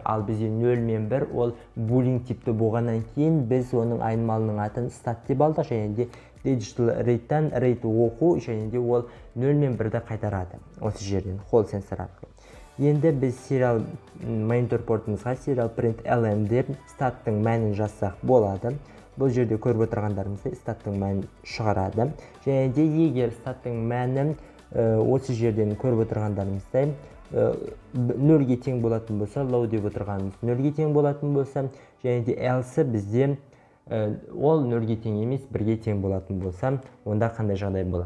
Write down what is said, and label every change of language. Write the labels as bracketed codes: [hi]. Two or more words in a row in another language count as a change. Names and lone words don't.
[kk] Ал бізде 0 мен 1 ол boolean типті болғаннан кейін біз оның айнымалының атын stat деп алдық, және де [en] digital rate'тан [kk] rate оқу, және де ол 0 мен 1-ді қайтарады осы жерден Hall сенсор арқылы. Енді біз serial монитор портымызға [en] serial print ln [kk] деп статтың мәнін жазсақ болады. Бұл жерде көріп отырғандарымызда статтың мәнін шығарады. Және де егер статтың мәнін осы жерден көріп отырғандарымыздай 0-ге тең болатын болса, low деп отырғанымыз 0-ге тең болатын болса, және де else бізде ол 0-ге тең емес, 1-ге тең болатын болса, онда қандай жағдай болады?